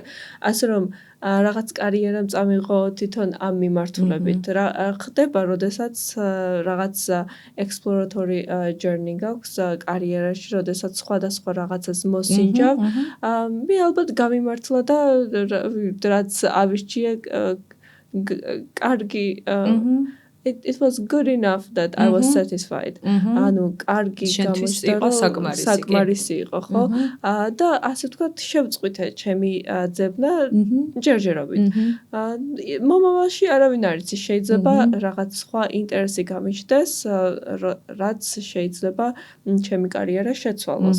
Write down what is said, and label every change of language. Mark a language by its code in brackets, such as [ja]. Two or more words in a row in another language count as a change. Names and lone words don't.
[ka] ასე რომ რაღაც კარიერა წამიღო თვითონ ამ მიმართულებით. რა ხდება, როდესაც რაღაც [en] exploratory journey [ka] გაქვს კარიერაში, როდესაც სხვადასხვა რაღაცას მოსინჯავ, მე ალბათ გამიმართლა და რაც ავირჩიე კარგი [en] it was good enough that I was satisfied. [ka] ანუ კარგი გამოჩნდა საკმარისი იყო, ხო? და ასე ვთქვათ, შევწყვიტე ჩემი ძებნა ჯერჯერობით. მომავალში არავინ არ იცის, შეიძლება რაღაც სხვა ინტერესი გამიჩნდეს, რაც შეიძლება ჩემი კარიერა შეცვალოს.